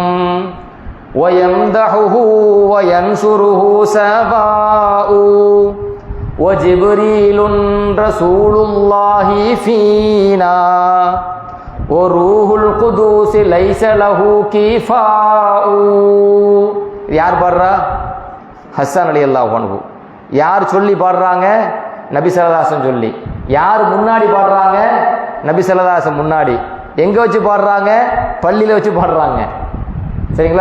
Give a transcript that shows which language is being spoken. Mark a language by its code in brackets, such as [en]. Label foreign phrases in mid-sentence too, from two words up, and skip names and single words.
[ar] ويمدحه وينصره سواء وجبريل رسول الله فينا وروح القدوس ليس له كفاء. [ta] யார் பாடுறா? ஹஸ்ஸான் [ar] رضي الله عنه. [ta] யார் சொல்லி பாடுறாங்க? நபி [ar] صلى الله عليه وسلم [ta] சொல்லி. யார் முன்னாடி பாடுறாங்க? நபி [ar] صلى الله عليه وسلم [ta] முன்னாடி. எங்க வச்சு பாடுறாங்க? பள்ளியில வச்சு பாடுறாங்க. சரிங்களா?